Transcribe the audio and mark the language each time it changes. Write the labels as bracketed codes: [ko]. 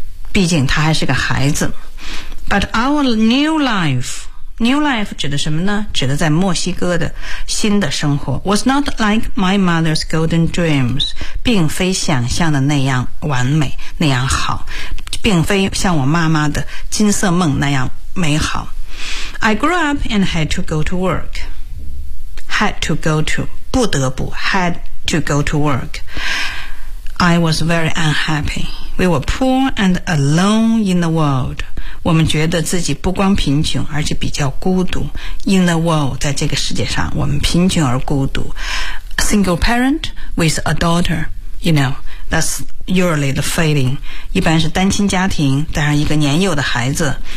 [zh] 毕竟他还是个孩子。 [en] But our new life [zh] 指的什么呢？指的在墨西哥的新的生活。 [en] Was not like my mother's golden dreams. [zh] 并非想象的那样完美，那样好。并非像我妈妈的金色梦那样美好。 [en] I grew up and had to go to work. Had to go to, [zh] 不得不 [en] had to go to work. I was very unhappy. We were poor and alone in the world. [zh] 我们觉得自己不光贫穷，而且比较孤独。 [en] In the world, [zh] 在这个世界上，我们贫穷而孤独。 [en] A single parent with a daughter, you know, that's usually the feeling. [zh] 一般是单亲家庭，带上一个年幼的孩子。